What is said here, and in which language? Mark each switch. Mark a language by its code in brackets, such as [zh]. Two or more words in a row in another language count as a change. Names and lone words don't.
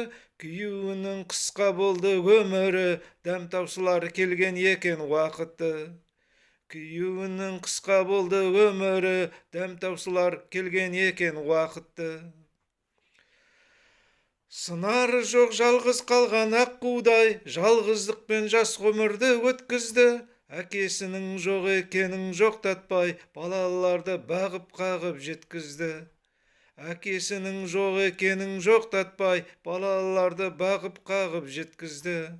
[ky] Күйүүнүн кыска болду өмүрү, дәм таусылар келген экен убакыты. Күйүүнүн кыска болду өмүрү, дәм таусылар келген экен убакыты. Сынары жок жалгыз калган аккуудай, жалгыздыкпен жас өмүрдү өткүздү. [kk] Әкесінің жоқ екенін жоқтатпай, балаларды бағып қағып жеткізді. Әкесінің жоқ екенін жоқтатпай, балаларды бағып қағып жеткізді.